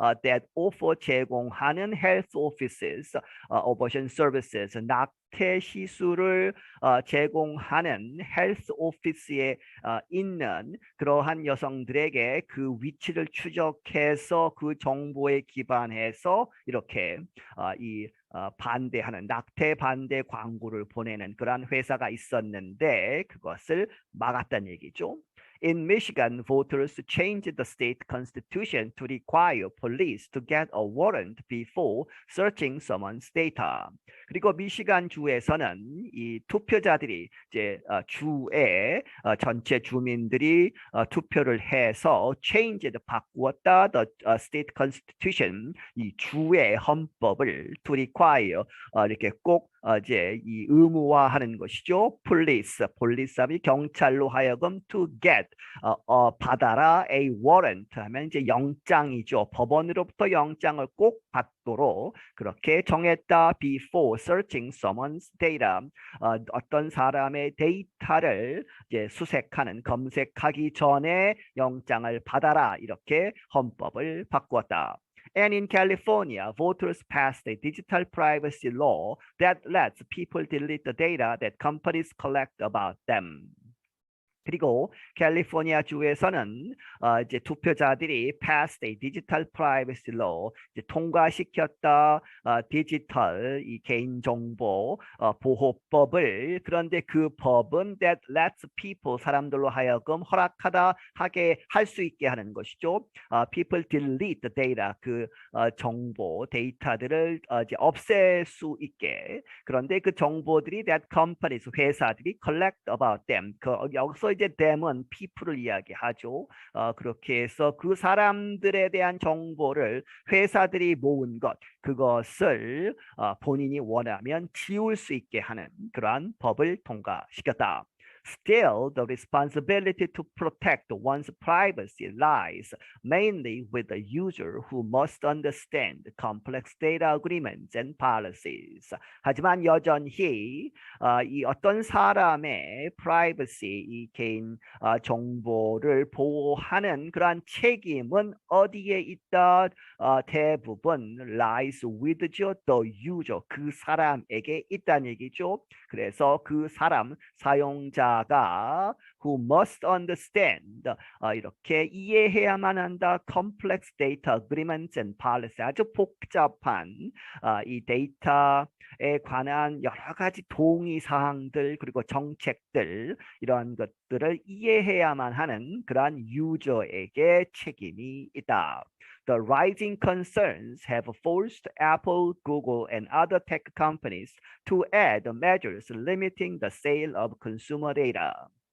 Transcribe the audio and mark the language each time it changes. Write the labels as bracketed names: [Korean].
[English] that offer, [Korean] 제공하는 [English] health offices, abortion services, [Korean] 낙태 시술을 제공하는 헬스 오피스에 있는 그러한 여성들에게 그 위치를 추적해서 그 정보에 기반해서 이렇게 반대하는, 낙태 반대 광고를 보내는 그러한 회사가 있었는데 그것을 막았다는 얘기죠. [English] In Michigan, voters changed the state constitution to require police to get a warrant before searching someone's data. [Korean] 그리고 미시간 주에서는 이 투표자들이 이제 주에 전체 주민들이 투표를 해서 [English] changed [Korean] 바꾸었다 [English] the state constitution [Korean] 이 주의 헌법을 [English] to require [Korean] 이렇게 꼭 이제 이 의무화하는 것이죠. police함이 경찰로 하여금 [English] to get [Korean] 받아라 [English] a warrant [Korean] 하면 이제 영장이죠. 법원으로부터 영장을 꼭 받도록 그렇게 정했다. [English] before searching someone's data [Korean] 어떤 사람의 데이터를 이제 수색하는 검색하기 전에 영장을 받아라 이렇게 헌법을 바꾸었다. [English] And in California, voters passed a digital privacy law that lets people delete the data that companies collect about them. [Korean] 그리고 캘리포니아 주에서는 이제 투표자들이 [English] passed a digital privacy law [Korean] 이제 통과시켰다 디지털 이 개인정보 보호법을 그런데 그 법은 [English] that lets people [Korean] 사람들로 하여금 허락하다 하게 할 수 있게 하는 것이죠. [English] people delete the data [Korean] 그 정보 데이터들을 이제 없앨 수 있게 그런데 그 정보들이 [English] that companies [Korean] 회사들이 [English] collect about them [Korean] 여기서 이제 them은 people을 이야기하죠. 그렇게 해서 그 사람들에 대한 정보를 회사들이 모은 것 그것을 본인이 원하면 지울 수 있게 하는 그러한 법을 통과시켰다. [English] Still, the responsibility to protect one's privacy lies mainly with the user who must understand complex data agreements and policies. [Korean] 하지만 여전히 이 어떤 사람의 privacy, 이 개인 정보를 보호하는 그러한 책임은 어디에 있다? 대부분 [English] lies with the user, [Korean] 그 사람에게 있다는 얘기죠. 그래서 그 사람, 사용자가 [English] who must understand [Korean] 이렇게 이해해야만 한다. [English] complex data agreements and policy [Korean] 아주 복잡한 이 데이터에 관한 여러 가지 동의 사항들 그리고 정책들 이러한 것들을 이해해야만 하는 그러한 유저에게 책임이 있다. [English] The rising concerns have forced Apple, Google, and other tech companies to add measures limiting the sale of consumer data.